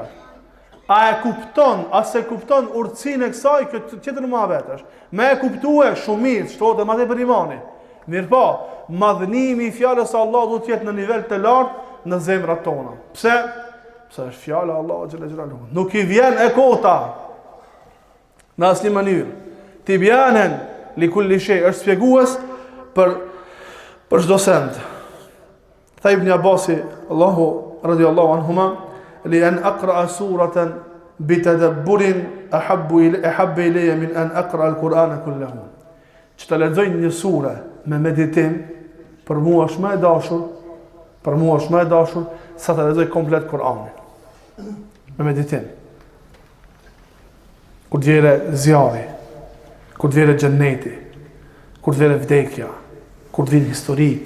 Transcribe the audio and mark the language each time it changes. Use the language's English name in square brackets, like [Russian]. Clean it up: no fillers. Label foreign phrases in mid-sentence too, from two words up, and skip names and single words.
[Albanian] A e kupton, as e kupton urtësinë e kësaj, këtë tjetër në muhabet është. Me e kuptue shumë mirë, shtohet edhe madje për imanin. Mirë po, madhënimi i fjalës së Allahut duhet të jetë në nivel të lartë në zemrat tona. Pse? Pse është fjala e Allahut [Arabic] جلاله جلاله. [Albanian] Nuk i vjen e kota në asnjë mënyrë. [Arabic] تبيانا لكل شيء, [Albanian] është shpjegues për çdo send. Tha Ibn Abbasi, [Arabic] الله رضي الله عنهما لأن أقرأ سورة بتدبر أحب إلي من أن أقرأ القرآن كله. [Albanian] Që të lexoj një sure me meditim, për mua është më e dashur, sa të lexoj komplet Kur'anin. Me meditim. kur të vjere zjarri, kur të vjere xheneti, kur të vjere vdekja, kur të vjen historitë.